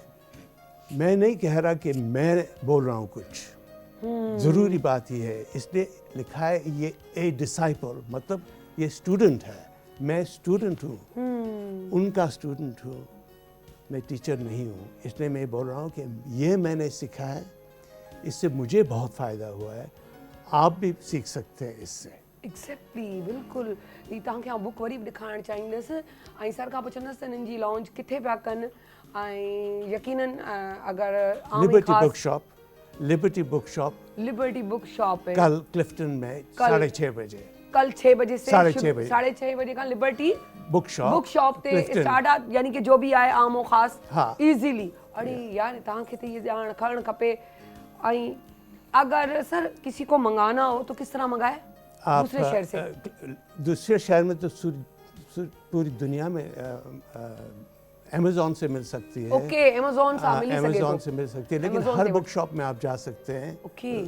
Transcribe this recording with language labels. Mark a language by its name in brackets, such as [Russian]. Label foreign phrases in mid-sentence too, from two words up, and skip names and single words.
[Urdu] میں نہیں کہہ رہا کہ میں بول رہا ہوں کچھ، ضروری بات یہ ہے اس لیے لکھا ہے یہ [English] a disciple, [Urdu] مطلب یہ اسٹوڈنٹ ہے، میں اسٹوڈنٹ ہوں، ان کا اسٹوڈنٹ ہوں، میں ٹیچر نہیں ہوں. اس لیے میں بول رہا ہوں کہ یہ میں نے سیکھا ہے، اس سے مجھے بہت فائدہ ہوا ہے، آپ بھی سیکھ سکتے ہیں اس سے. ایگزیکٹلی، بالکل. [Sindhi] तव्हांखे आउं बुक वरी बि ॾेखारणु चाहींदसि ऐं सर खां पुछंदसि त हिननि जी लॉन्च किथे पिया कनि ऐं यकीनन अगरि [Urdu] لبرٹی بک شاپ کل کلفٹن میں 6:30 بجے, کل 6 بجے سے 6:30 [Sindhi] बजे खां लिबर्टी बुक शॉप [Urdu] تے اسٹارٹ، یعنی کہ جو بھی آئے عام اور خاص ہاں [Sindhi] इजीली। अरे यार तव्हांखे त ये ॼाण खणणु खपे। [Urdu] ۽ اگر سر کسی کو منگانا ہو تو کس طرح منگائے? دوسرے شہر سے? دوسرے شہر میں تو پوری دنیا میں ایمیزون سے مل سکتی ہے. اوکے، ایمیزون سے مل سکتی ہے، لیکن ہر بک شاپ میں آپ جا سکتے ہیں.